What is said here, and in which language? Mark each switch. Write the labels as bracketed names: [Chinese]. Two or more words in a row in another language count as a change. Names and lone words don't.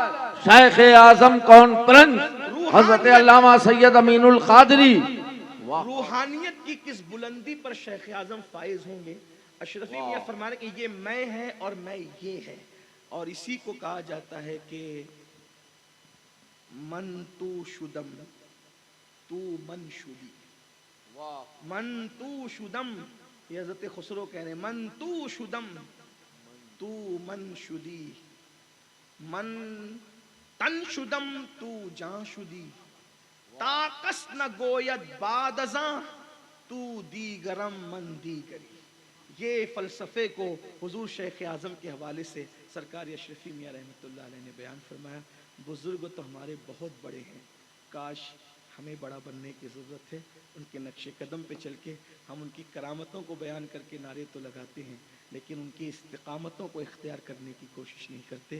[Urdu] شیخ اعظم کانفرنس حضرت علامہ سید امین القادری. روحانیت کی کس بلندی پر شیخ اعظم فائز ہوں گے. اشرفی میاں فرمانے کہ یہ میں ہے اور میں یہ ہے، اور اسی کو کہا جاتا ہے کہ [Persian] من تو شدم تو من شدی. من تو شدم، [Urdu] یہ حضرت خسرو کہہ رہے ہیں، [Persian] من تو شدم تو من شدی، من تن شدم تو جان شدی، تا کس نہ گوید بعد ازاں تو دیگرم من دیگری. [Urdu] یہ فلسفے کو حضور شیخ اعظم کے حوالے سے سرکار اشرفی میاں رحمۃ اللہ علیہ نے بیان فرمایا. بزرگ تو ہمارے بہت بڑے ہیں، کاش ہمیں بڑا بننے کی ضرورت ہے. ان کے نقش قدم پہ چل کے ہم ان کی کرامتوں کو بیان کر کے نعرے تو لگاتے ہیں، لیکن ان کی استقامتوں کو اختیار کرنے کی کوشش نہیں کرتے.